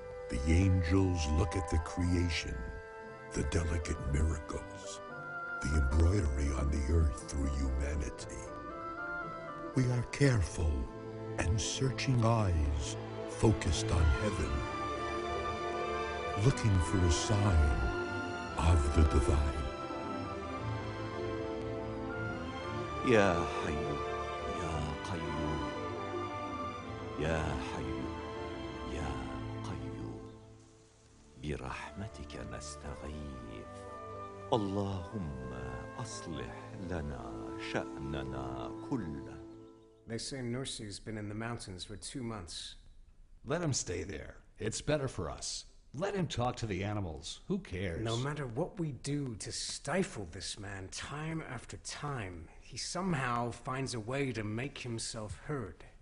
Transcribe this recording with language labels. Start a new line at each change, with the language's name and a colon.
English: The angels look at the creation, the delicate miracles, the embroidery on the earth through humanity. We are careful and searching eyes focused on heaven, looking for a sign of the divine.
Arabic: يا حي يا قيوم يا حي يا قيوم برحمتك نستغيث اللهم أصلح لنا شأننا كله.
English: They say Nursi's been in the mountains for 2 months. Let him stay there. It's better for us. Let him talk to the animals. Who cares? No matter what we do to stifle this man time after time, he somehow finds a way to make himself heard.